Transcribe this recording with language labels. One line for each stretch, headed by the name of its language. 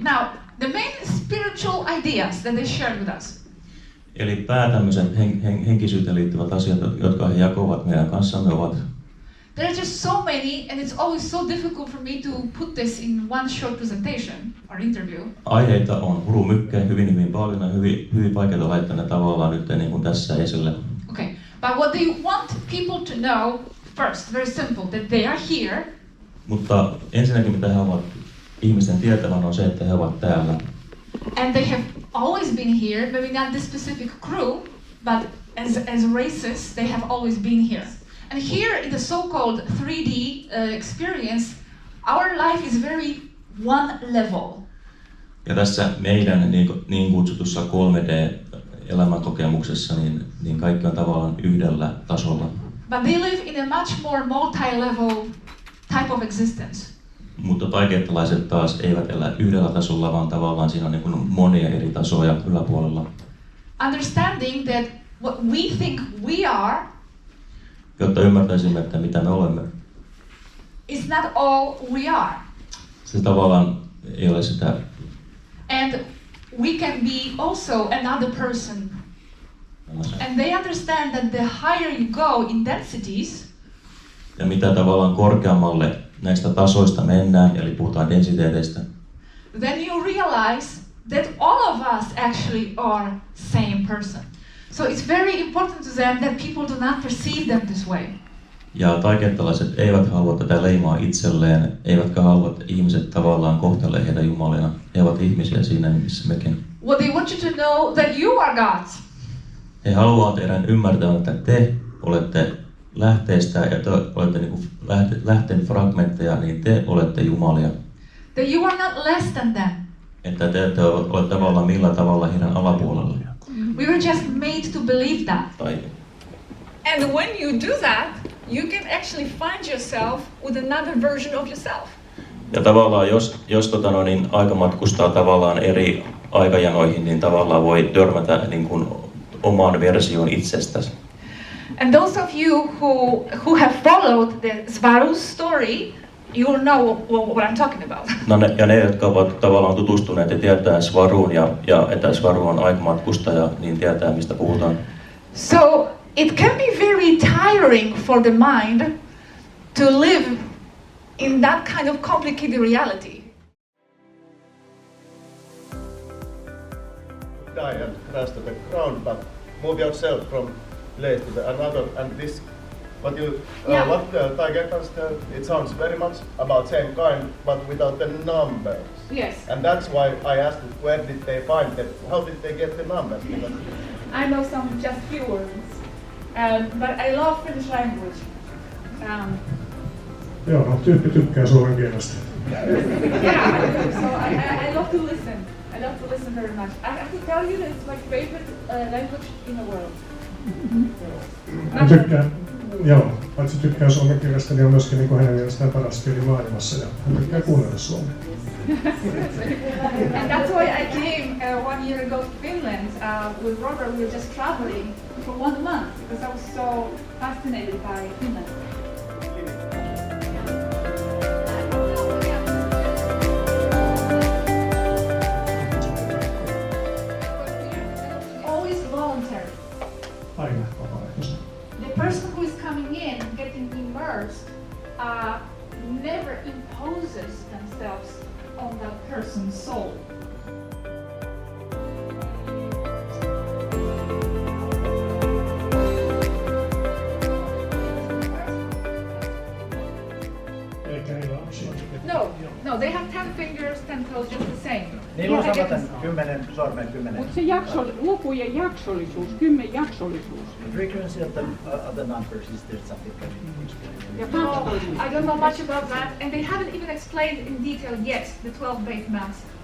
English: Now, the main spiritual ideas that they shared with us.
Finnish: Eli päätämmöiset henkisyyteen liittyvät asiat, jotka he jakoivat meidän kanssamme, ovat
English: There are just so many, and it's always so difficult for me to put this in one short presentation or interview.
Finnish: aiheita on hurumykkää hyvin paljon ja hyvin vaikeita laittaa ne tavallaan nyt niin kuin tässä esille.
English: Okay, but what they want people to know first, very simple, that they are here.
Finnish: Mutta ensinnäkin mitä he haluavat ihmisten tietävän on se, että he ovat täällä.
English: And they have always been here, maybe not this specific crew, but as races, they have always been here. And here in the so-called 3D experience, our life is very one level.
Finnish: Ja tässä meidän niin kutsutussa 3D-elämänkokemuksessa niin kaikki on tavallaan yhdellä tasolla.
English: But they live in a much more multi-level type of existence.
Finnish: Mutta taikeettalaiset taas eivät elä yhdellä tasolla, vaan tavallaan siinä on niin kuin monia eri tasoja yläpuolella.
English: Understanding that what we think we are,
Finnish: jotta ymmärtäisimme, että mitä me olemme.
English: It's not all we are.
Finnish: Se tavallaan ei ole sitä.
English: And we can be also another person. And they understand that the higher you go in densities,
Finnish: ja mitä tavallaan korkeammalle näistä tasoista mennään, eli puhutaan densiteeteistä,
English: then you realize that all of us actually are same person. So it's very important to them that people do not perceive them this way.
Finnish: Ja taikeettalaiset eivät halua tätä leimaa itselleen, eivätkä halua, että ihmiset tavallaan kohtelee heitä jumalina. He ovat ihmisiä siinä, missä mekin.
English: What they want you to know that you are gods.
Finnish: He haluavat teidän ymmärtämään, että te olette lähteistä ja te olette niin kuin lähteen fragmentteja, niin te olette jumalia.
English: That you are not less than them.
Finnish: Että te olette tavallaan millä tavalla heidän alapuolella.
English: We were just made to believe that. And when you do that, you can actually find yourself with another version of yourself.
Finnish: Ja tavallaan jos aika matkustaa tavallaan eri aikajanoihin, niin tavallaan voi törmätä niin kuin omaan versioon itsestäsi.
English: And those of you who have followed the Swaruu story, you will know what I'm talking about.
Finnish: No ne, jotka ovat tavallaan tutustuneet ja tietää Swaruun ja että Swaruu on aikamatkustaja, niin tietää mistä puhutaan.
English: So it can be very tiring for the mind to live in that kind of complicated reality. Die and crash to the ground, but move yourself from place to the another, and this, what Taigetan tell, it sounds very much about same kind, but without the numbers. Yes. And that's why I asked where did they find them, how did they get the numbers? Because I know some just few words, but I love Finnish language.
Finnish: Joo, no tyyppi tykkää suomen kielestä.
English: Yeah, so I love to listen. I love to listen very much. I have to tell you that it's my favorite language in the world.
Finnish: Hän tykkää, joo, paitsi tykkää suomen kielestä, niin on myöskin niin hänen mielestään paras kieli maailmassa ja hän tykkää kuunnella suomea.
English: And that's why I came 1 year ago to Finland with Robert. We were just traveling for 1 month because I was so fascinated by Finland. Always voluntary.
Finnish: Aina vapaaehtoisesti.
English: The person who is coming in, getting immersed, never imposes themselves on that person's soul. No, they have 10 fingers, 10 toes, just the same.
Finnish: Niillä on samaten 10 sormen 10. Mutta se lukujen jaksollisuus, 10 jaksollisuus.
English: The frequency of the numbers, is there something that you explain? No, I don't know much about that, and they haven't even explained in detail yet the 12 base mass.